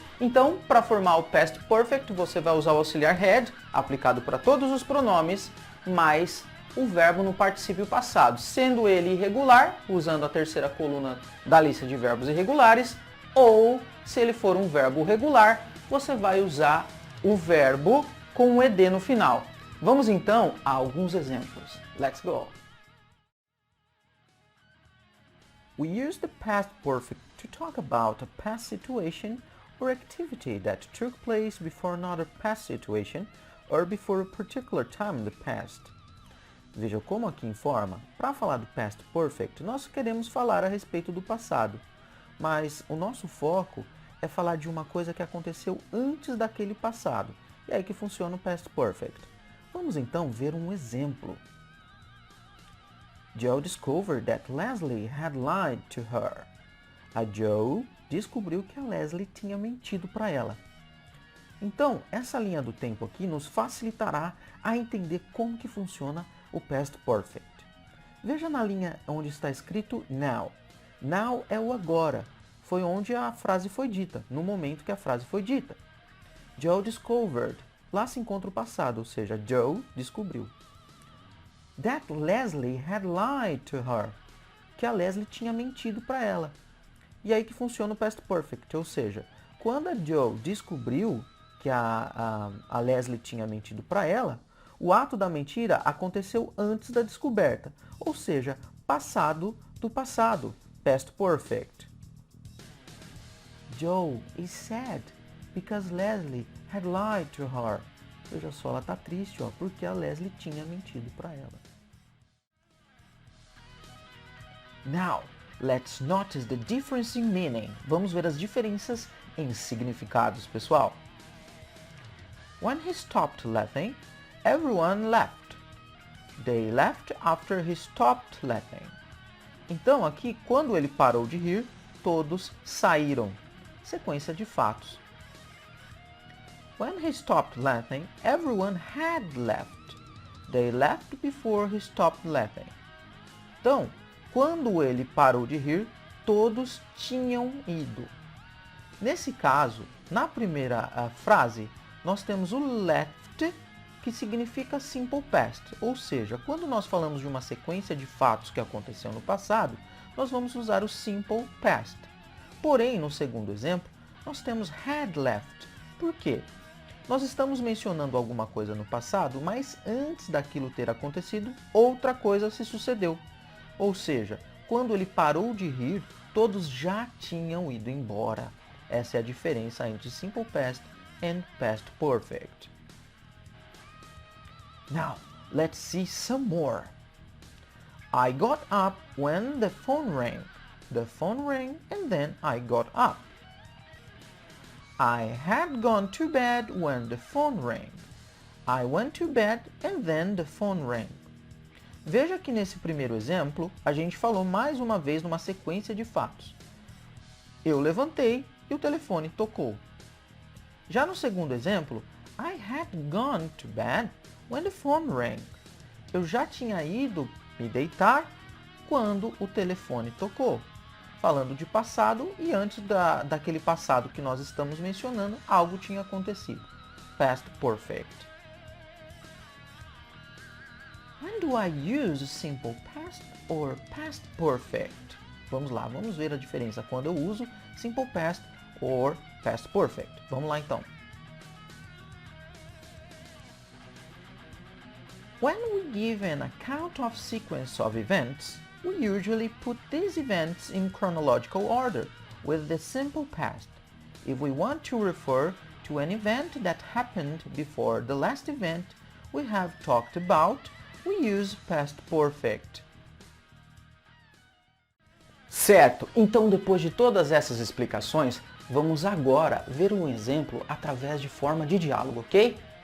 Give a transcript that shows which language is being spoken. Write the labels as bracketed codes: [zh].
[pt] Então, para formar o Past Perfect, você vai usar o auxiliar had, aplicado para todos os pronomes, mais o verbo no particípio passado, sendo ele irregular, usando a terceira coluna da lista de verbos irregulares, ou se ele for um verbo regular, você vai usar o verbo com o ed no final. Vamos então a alguns exemplos. [en] Let's go! We use the past perfect to talk about a past situation or activity that took place before another past situation or before a particular time in the past. [pt] Veja como aqui informa, para falar do Past Perfect, nós queremos falar a respeito do passado, mas o nosso foco é falar de uma coisa que aconteceu antes daquele passado, e é aí que funciona o Past Perfect. Vamos então ver um exemplo. [en] Joe discovered that Leslie had lied to her. [pt] A Joe descobriu que a Leslie tinha mentido para ela. Então, essa linha do tempo aqui nos facilitará a entender como que funciona o Past Perfect. Veja na linha onde está escrito now. Now é o agora. Foi onde a frase foi dita, no momento que a frase foi dita. [en] Joe discovered. [pt] Lá se encontra o passado, ou seja, Joe descobriu. [en] That Leslie had lied to her. [pt] Que a Leslie tinha mentido para ela. E aí que funciona o Past Perfect, ou seja, quando a Joe descobriu que a Leslie tinha mentido para ela, o ato da mentira aconteceu antes da descoberta, ou seja, passado do passado, Past Perfect. [en] Joe is sad because Leslie had lied to her. [pt] Veja só, ela está triste, porque a Leslie tinha mentido para ela. [en] Now, let's notice the difference in meaning. [pt] Vamos ver as diferenças em significados, pessoal. [en] When he stopped laughing, everyone left. They left after he stopped laughing. [pt] Então, aqui, quando ele parou de rir, todos saíram. Sequência de fatos. [en] When he stopped laughing, everyone had left. They left before he stopped laughing. [pt] Então, quando ele parou de rir, todos tinham ido. Nesse caso, na primeira frase, nós temos o left, que significa simple past, ou seja, quando nós falamos de uma sequência de fatos que aconteceu no passado, nós vamos usar o simple past. Porém, no segundo exemplo, nós temos had left. Por quê? Nós estamos mencionando alguma coisa no passado, mas antes daquilo ter acontecido, outra coisa se sucedeu. Ou seja, quando ele parou de rir, todos já tinham ido embora. Essa é a diferença entre simple past and past perfect. [en] Now, let's see some more. I got up when the phone rang. The phone rang and then I got up. I had gone to bed when the phone rang. I went to bed and then the phone rang. [pt] Veja que nesse primeiro exemplo, a gente falou mais uma vez numa sequência de fatos. Eu levantei e o telefone tocou. Já no segundo exemplo, [en] I had gone to bed when the phone rang. [pt] Eu já tinha ido me deitar quando o telefone tocou. Falando de passado e antes daquele passado que nós estamos mencionando, algo tinha acontecido. Past Perfect. [en] When do I use simple past or past perfect? [pt] Vamos lá, vamos ver a diferença quando eu uso simple past or past perfect. Vamos lá então. [en] When we give an account of sequence of events, we usually put these events in chronological order with the simple past. If we want to refer to an event that happened before the last event we have talked about, we use past perfect. [pt] Certo, então depois de todas essas explicações, vamos agora ver um exemplo através de forma de diálogo, ok?